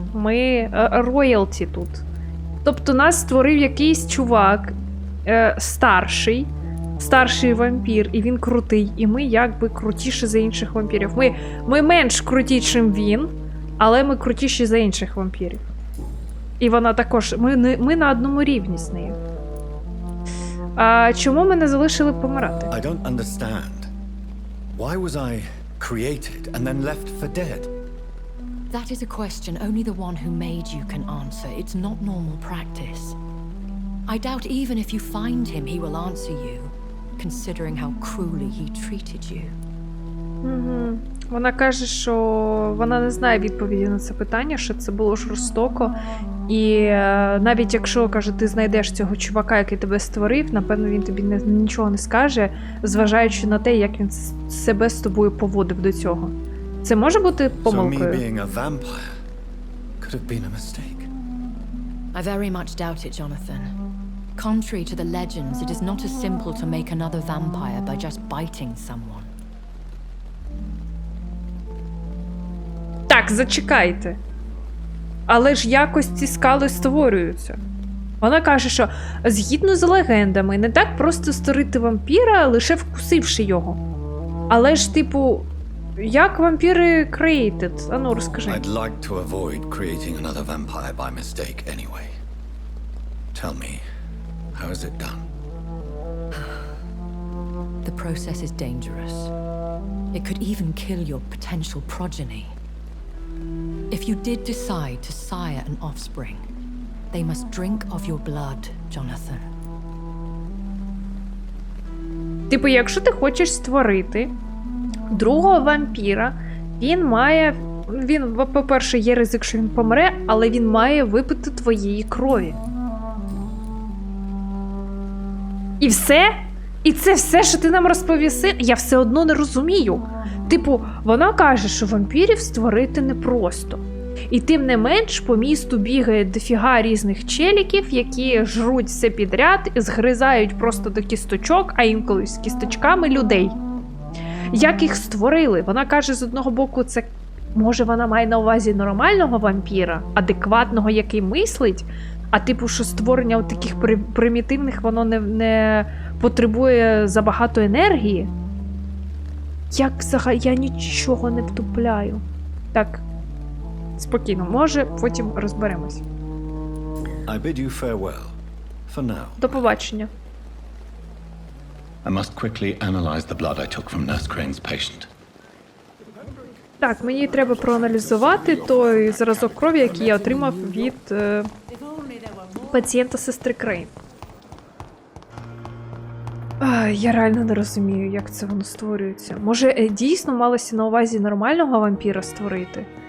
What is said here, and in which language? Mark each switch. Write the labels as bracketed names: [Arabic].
[Ukrainian] Ми роялті тут. Тобто нас створив якийсь чувак, старший вампір, і він крутий, і ми якби крутіші за інших вампірів. Ми менш круті, чим він, але ми крутіші за інших вампірів. І вона також, ми на одному рівні з нею. А чому ми не залишили помирати? [English] I don't understand. Why was I created and then left for dead? That is a question only the one who made you can answer. It's not normal practice. I doubt even if you find him, he will answer you, considering how cruelly he treated you. [Ukrainian] Вона каже, що вона не знає відповіді на це питання, що це було жорстоко. І навіть якщо, каже, ти знайдеш цього чувака, який тебе створив, напевно, він тобі нічого не скаже, зважаючи на те, як він себе з тобою поводив до цього. Це може бути помилкою? [English] So me being a vampire could have been a mistake. I very much doubt it, Jonathan. Contrary to the legends, it is not as simple to make another vampire by just biting someone. [Ukrainian] Так, зачекайте. Але ж якось ці скали створюються. Вона каже, що згідно з легендами, не так просто створити вампіра, лише вкусивши його. Але ж, типу, як вампіри created? Ану, розкажи. [English] I'd like to avoid creating another vampire by mistake anyway. Tell me, how is it done? The process is dangerous. It could even kill your potential progeny. If you did decide to sire an offspring, they must drink of your blood, Jonathan. [Ukrainian] Типу, якщо ти хочеш створити другого вампіра, він, по-перше, є ризик, що він помре, але він має випити твоєї крові. І все? І це все, що ти нам розповіси? Я все одно не розумію. Типу, вона каже, що вампірів створити непросто. І тим не менш, по місту бігає дофіга різних челіків, які жруть все підряд, згризають просто до кісточок, а інколи з кісточками людей. Як їх створили? Вона каже, з одного боку, це, може, вона має на увазі нормального вампіра, адекватного, який мислить, а типу, що створення от таких примітивних, воно не потребує забагато енергії? Як взагалі? Я нічого не втупляю. Так, спокійно, може, потім розберемось. [English] I bid you farewell, for now. [Ukrainian] До побачення. [English] I must quickly analyze the blood I took from Nurse Crane's patient. [Ukrainian] Так, мені треба проаналізувати той зразок крові, який я отримав від Пацієнта сестри Крейн. Я реально не розумію, як це воно створюється. Може, дійсно малося на увазі нормального вампіра створити?